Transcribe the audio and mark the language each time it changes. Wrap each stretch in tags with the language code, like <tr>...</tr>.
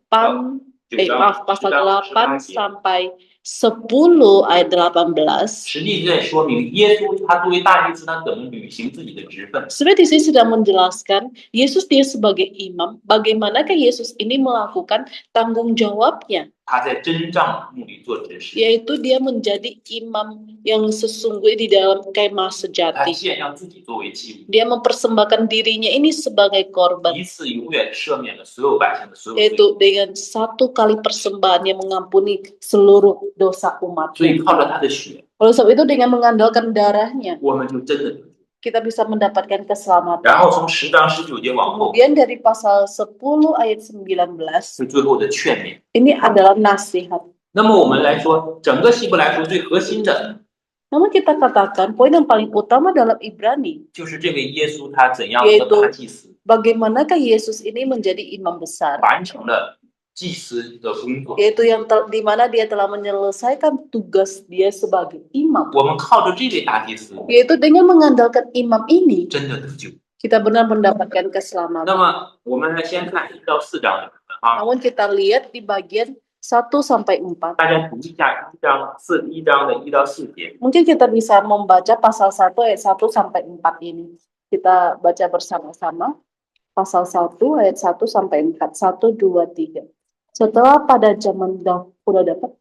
<zh>9章</zh> <id>maaf, pasal 10 8</id> <zh>节，</zh> <id>sampai 10 ayat 18.</id> <zh>实际在说明耶稣他作为大祭司，他怎么履行自己的职分。</zh> <id>Sebenarnya di sini sedang menjelaskan Yesus dia sebagai imam, bagaimanakah Yesus ini melakukan tanggung jawabnya,</id> <zh>他在真帐幕里做执事，</zh> <id>yaitu dia menjadi imam yang sesungguhnya di dalam kemah</id> <zh>他</zh> <id>sejati.</id> <zh>献上自己作为祭物，</zh> <id>Dia mempersembahkan dirinya ini sebagai korban,</id> <zh>一次永远赦免了所有百姓的所有罪。</zh> <id>yaitu dengan satu kali persembahan yang mengampuni seluruh dosa</id> <zh>所以</zh> <id>umatnya.</id> <zh>靠着他的血，</zh> <id>Oleh sebab itu dengan mengandalkan darahnya</id> <zh>我们就真的得救。</zh> <id>kita bisa mendapatkan keselamatan.</id> <zh>然后从10章19节往后</zh> <id>Kemudian dari pasal 10 ayat 19,</id> <zh>是最后的劝勉。</zh> <id>ini adalah nasihat.</id> <zh>那么我们来说，整个希伯来书最核心的</zh> <id>Namun kita katakan poin yang paling utama dalam Ibrani,</id> <zh>就是这位耶稣他怎样一个大祭司，</zh> <id>bagaimanakah Yesus ini menjadi imam besar,</id> <zh>完成了祭司的工作。</zh> <id>yaitu yang di mana dia telah menyelesaikan tugas dia sebagai imam,</id> <zh>我们靠着这位大祭司，</zh> <id>yaitu dengan mengandalkan imam ini</id> <zh>真的得救。</zh> <id>kita benar mendapatkan</id> <zh>那</zh> <id>keselamatan.</id> <zh>么我们来先看1到4章的部分啊，</zh> <id>Namun kita lihat di bagian 1 sampai 4.</id> <zh>大家读一下1章的1到4节。</zh> <id>Mungkin kita bisa membaca pasal 1 ayat 1 sampai 4 ini. Kita baca bersama-sama. Pasal 1 ayat 1 sampai 4. 1, 2, 3. Setelah pada zaman dahulu, udah dapat?</id>